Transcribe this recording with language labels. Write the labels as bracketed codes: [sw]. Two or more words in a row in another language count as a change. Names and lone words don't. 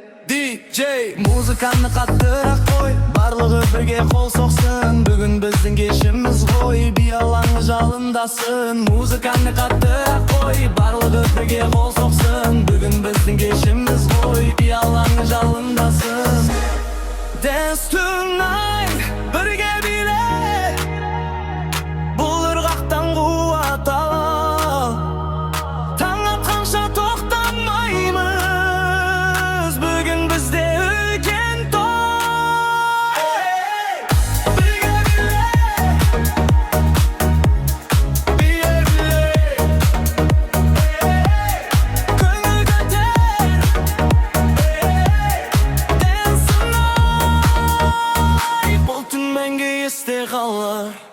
[kk] D J, музыканы қаттырақ қой, барлығы бірге қол соқсын. Бүгін біздің кешіміз ғой, би алаңы жалындасын. Музыканы қаттырақ қой, барлығы бірге қол соқсын. Бүгін біздің кешіміз ғой, би алаңы жалындасын. [en] Dance tonight, [kk] бірге биле, бұл ырғақтан қуат ал. Таң атқанша тоқтамаймыз, бүгін бізде үлкен той. Бірге биле, биле, биле, көңіл көтер. [en] Dance tonight, [kk] бұл түн мәңгі есте қалар.